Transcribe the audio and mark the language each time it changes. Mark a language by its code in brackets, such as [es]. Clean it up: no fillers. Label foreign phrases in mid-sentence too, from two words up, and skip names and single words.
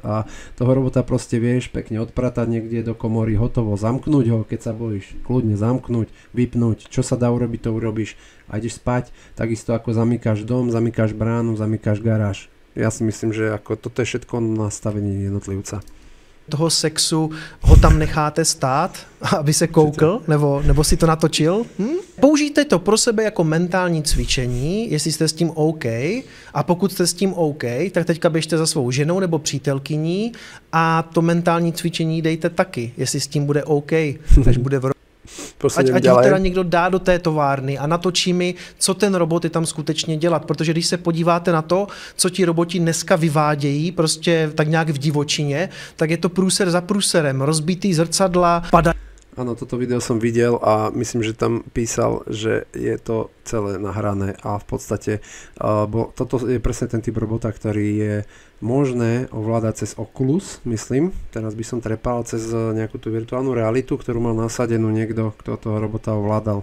[sk] A toho robota proste vieš pekne odpratať niekde do komory, hotovo, zamknúť ho, keď sa bojíš, kľudne zamknúť, vypnúť, čo sa dá urobiť, to urobíš a ideš spať. Takisto ako zamykáš dom, zamykáš bránu, zamykáš garáž. Ja si myslím, že ako toto je všetko nastavenie jednotlivca. [cs] Toho sexu ho tam necháte stát, aby se koukl, nebo si to natočil. Použijte to pro sebe jako mentální cvičení, jestli jste s tím OK, a pokud jste s tím OK, tak teďka běžte za svou ženou nebo přítelkyní a to mentální cvičení dejte taky, jestli s tím bude OK, až bude v ať ho teda někdo dá do té továrny a natočí mi, co ten robot je tam skutečně dělat, protože když se podíváte na to, co ti roboti dneska vyvádějí, prostě tak nějak v divočině, tak je to průser za průserem, rozbitý zrcadla, padají. [sk] Áno, toto video som videl a myslím, že tam písal, že je to celé nahrané a v podstate toto je presne ten typ robota, ktorý je možné ovládať cez Oculus, myslím. Teraz by som trepal cez nejakú tú virtuálnu realitu, ktorú mal nasadenú niekto, kto toho robota ovládal.